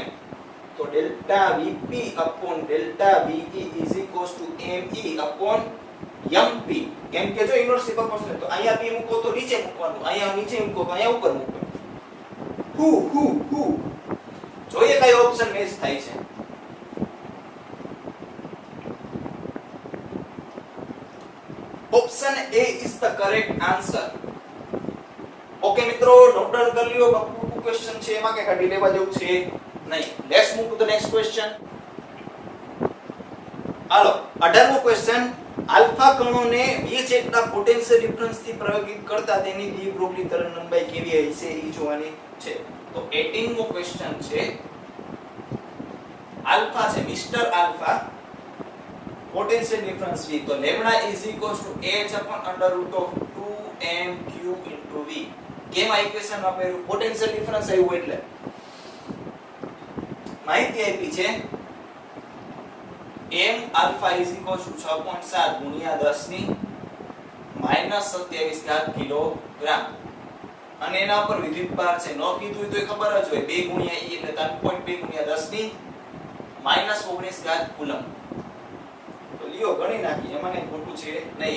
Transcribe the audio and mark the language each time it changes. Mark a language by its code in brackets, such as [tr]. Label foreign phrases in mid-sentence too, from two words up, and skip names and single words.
[en] તો delta vp upon delta ve is equals to me upon mp. [gu] કેમ કે જો [en] inversely proportional [gu] તો અહીંયા p મૂકો તો નીચે મૂકવાનું, અહીંયા નીચે મૂકો તો અહીંયા ઉપર મૂકવાનું. હુ જોઈએ કયો ઓપ્શન મેચ થાય છે. [en] Option A is the correct answer. [gu] ઓકે મિત્રો, [en] note down [gu] કરી લ્યો. બકુ ક્વેશ્ચન છે, એમાં કે કાઢી લેવા જેવું છે નહીં. [en] let's move to the next question. [gu] હાલો 18મો ક્વેશ્ચન. આલ્ફા કણોને વીજ જેટલા [en] potential difference [gu] થી પ્રભાવિત કરતા તેની ડી બ્રોગલી તરંગ લંબાઈ કેવી હશે એ જોવાની છે. તો 18મો ક્વેશ્ચન છે. આલ્ફા છે, મિસ્ટર આલ્ફા, [en] potential difference V. તો lambda is equals to h upon under root of 2mq into V. [gu] કેમ આ ઇક્વેશન વાપર્યું? [en] potential difference [gu] આવ્યું એટલે માહિતી આપી છે [en] m alpha is equals to 6.7 [gu] ગુણ્યા 10 ની -27 ઘાત કિલોગ્રામ. અને એના ઉપર વિદ્યુતભાર છે, ન કીધું તો ખબર જ હોય, 2 ગુણ્યા e એટલે 3.2 ગુણ્યા 10 ની -19 ઘાત કુલમ. લ્યો ગણી નાખી, એમાં કઈ ખોટું છે નહીં.